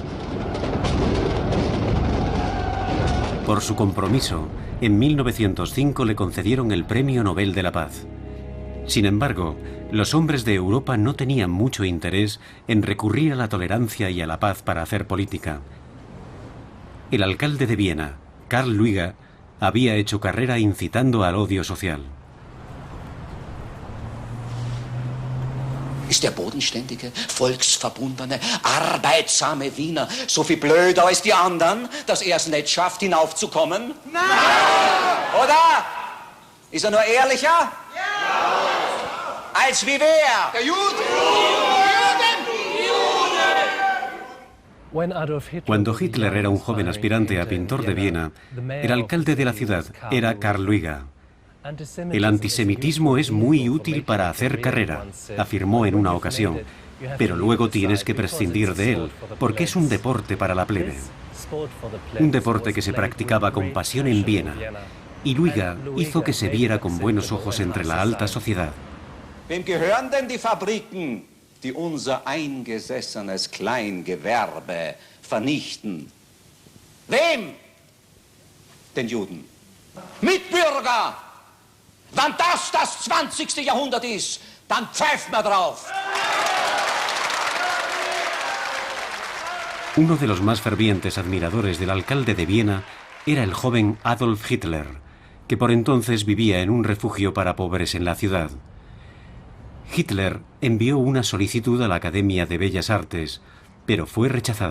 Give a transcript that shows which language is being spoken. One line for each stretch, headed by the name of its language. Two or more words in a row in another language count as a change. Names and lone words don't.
Spanish: Por su compromiso, en 1905 le concedieron el Premio Nobel de la Paz. Sin embargo, los hombres de Europa no tenían mucho interés en recurrir a la tolerancia y a la paz para hacer política. El alcalde de Viena, Karl Lueger, había hecho carrera incitando al odio social.
German: Ist der bodenständige, volksverbundene, arbeitsame Wiener so viel blöder als die anderen, dass er es nicht schafft, hinaufzukommen? Nein! Oder? Ist nur ehrlicher? Ja! Als wie wer? Der Jude!
Spanish: Cuando Hitler era un joven aspirante a pintor de Viena, el alcalde de la ciudad era Karl Luiga. El antisemitismo es muy útil para hacer carrera, afirmó en una ocasión, pero luego tienes que prescindir de él, porque es un deporte para la plebe. Un deporte que se practicaba con pasión en Viena, y Luiga hizo que se viera con buenos ojos entre la alta sociedad.
German: Wem gehören denn die Fabriken, die unser eingesessenes Kleingewerbe vernichten? Wem? Den Juden. Mitbürger! Wenn das 20. Jahrhundert ist, dann pfeift man drauf!
Spanish: Uno de los más fervientes admiradores del alcalde de Viena era el joven Adolf Hitler, que por entonces vivía en un refugio para pobres en la ciudad. Hitler envió una solicitud a la Academia de Bellas Artes, pero fue rechazada.